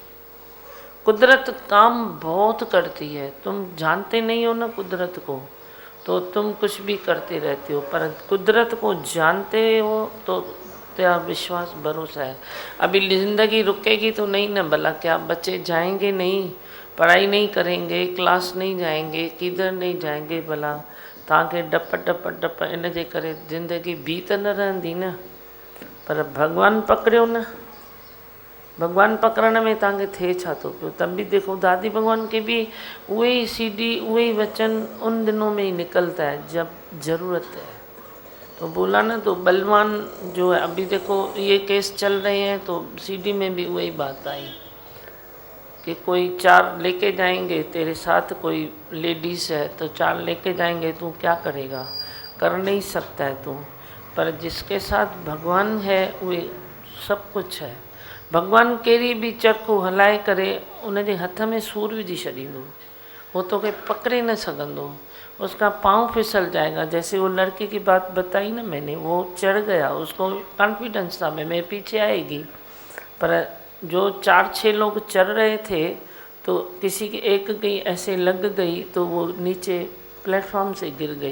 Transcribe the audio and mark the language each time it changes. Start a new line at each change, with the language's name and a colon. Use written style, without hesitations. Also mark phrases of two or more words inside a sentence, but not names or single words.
Hindi: कुदरत काम बहुत करती है, तुम जानते नहीं हो ना कुदरत को, तो तुम कुछ भी करते रहते हो। पर कुदरत को जानते हो तो तेरा विश्वास भरोसा है। अभी ज़िंदगी रुकेगी तो नहीं ना, भला क्या बच्चे जाएंगे नहीं, पढ़ाई नहीं करेंगे, क्लास नहीं जाएंगे, किधर नहीं जाएंगे भला।
Sindhi: तव्हांखे डप डप डप इन जे करे ज़िंदगी बी त न रहंदी न। पर भगवान पकड़ियो न, भगवान पकड़ने में तव्हांखे थिए छा थो पियो।
Hindi: तब भी देखो दादी भगवान के भी वही सीढ़ी, वही वचन उन दिनों में ही निकलता है जब ज़रूरत है। तो बोला ना, तो बलवान जो है, अभी देखो ये केस चल रहे हैं, तो सीडी में भी वही बात आई कि कोई 4 लेके जाएंगे तेरे साथ, कोई लेडीज़ है तो 4 लेके जाएंगे, तू क्या करेगा, कर नहीं सकता है तू। पर जिसके साथ भगवान है वे सब कुछ है।
Sindhi: भगवान कहिड़ी भी चरखो हलाए करे उन जे हथ में सूर विझी छॾींदो, वो तो के पकड़े न सघंदो,
Hindi: उसका पाँव फिसल जाएगा। जैसे वो लड़की की बात बताई ना मैंने, वो चढ़ गया, उसको कॉन्फिडेंस था मैं पीछे आएगी। पर जो 4-6 लोग चढ़ रहे थे, तो किसी की एक की ऐसे लग गई तो वो नीचे प्लेटफॉर्म से गिर गई।